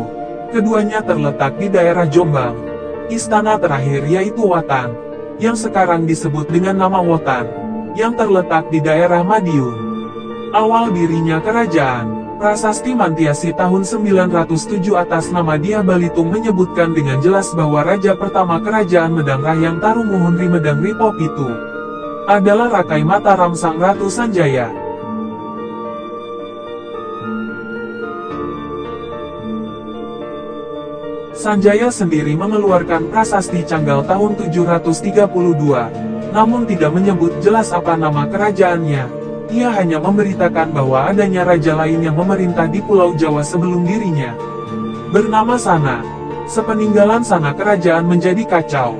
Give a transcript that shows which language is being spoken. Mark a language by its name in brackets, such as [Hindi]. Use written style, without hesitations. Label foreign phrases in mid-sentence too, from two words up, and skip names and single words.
[Indonesian] Keduanya terletak di daerah Jombang. Istana terakhir yaitu Watan, yang sekarang disebut dengan nama Wotan, yang terletak di daerah Madiun. Awal dirinya kerajaan, Prasasti Mantiasi tahun 907 atas nama Dyah Balitung menyebutkan dengan jelas bahwa raja pertama Kerajaan Medang Rahyang Tarumuhun Ri Medang Ri Popitu adalah Rakai Mataram Sang Ratu Sanjaya. Sanjaya sendiri mengeluarkan prasasti Canggal tahun 732, namun tidak menyebut jelas apa nama kerajaannya. Ia hanya memberitakan bahwa adanya raja lain yang memerintah di Pulau Jawa sebelum dirinya, bernama Sana. Sepeninggalan Sana kerajaan menjadi kacau.